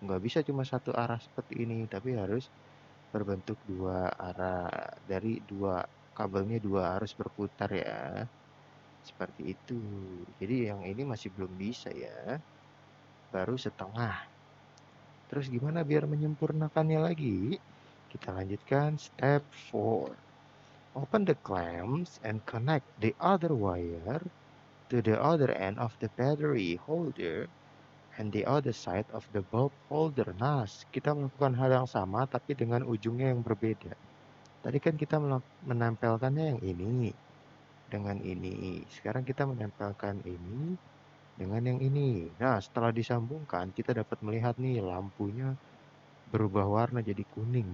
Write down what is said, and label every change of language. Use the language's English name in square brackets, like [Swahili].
[Indonesian] Nggak bisa cuma satu arah seperti ini, tapi harus berbentuk dua arah. Dari dua kabelnya dua harus berputar ya. Seperti itu. Jadi yang ini masih belum bisa ya. Baru setengah. Terus gimana biar menyempurnakannya lagi? Kita lanjutkan step 4. [English] Open the clamps and connect the other wire to the other end of the battery holder and the other side of the bulb holder. [Indonesian] Nah, kita melakukan hal yang sama tapi dengan ujungnya yang berbeda. Tadi kan kita menempelkannya yang ini dengan ini. Sekarang kita menempelkan ini dengan yang ini. Nah, setelah disambungkan, kita dapat melihat nih lampunya berubah warna jadi kuning.